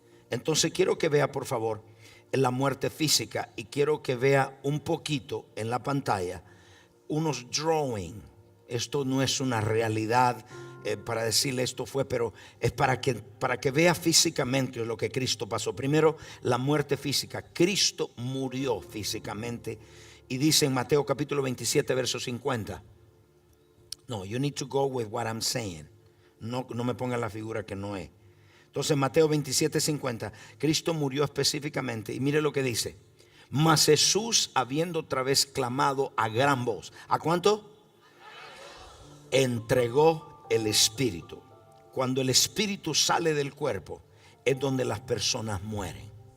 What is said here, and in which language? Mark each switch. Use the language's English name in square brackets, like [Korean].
[Spanish] Entonces quiero que vea, por favor, en la muerte física, y quiero que vea un poquito en la pantalla unos drawing. Esto no es una realidad para decirle esto fue, pero es para que vea físicamente lo que Cristo pasó. Primero, la muerte física. Cristo murió físicamente, y dice en Mateo capítulo 27 verso 50. [English] No, you need to go with what I'm saying. [Spanish] No me pongan la figura que no es. Entonces Mateo 27:50, Cristo murió específicamente, y mire lo que dice: mas Jesús, habiendo otra vez clamado a gran voz, ¿a cuánto? Entregó el espíritu. Cuando el espíritu sale del cuerpo, es donde las personas mueren.